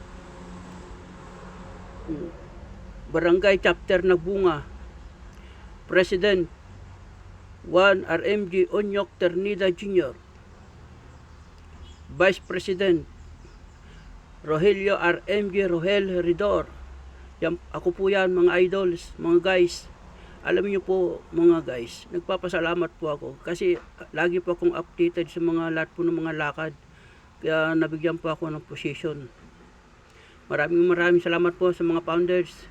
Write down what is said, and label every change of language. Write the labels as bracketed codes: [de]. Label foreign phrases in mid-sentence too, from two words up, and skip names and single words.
[tl] Barangay Chapter Nagbunga President 1 RMJ Onyok Ternida Jr. Vice President Rogelio RMJ Rogel Ridor. Yan, ako po yan mga idols, mga guys. Alam niyo po mga guys, nagpapasalamat po ako kasi lagi po akong updated sa mga lahat po ng mga lakad. Kaya nabigyan po ako ng position. Maraming salamat po sa mga founders.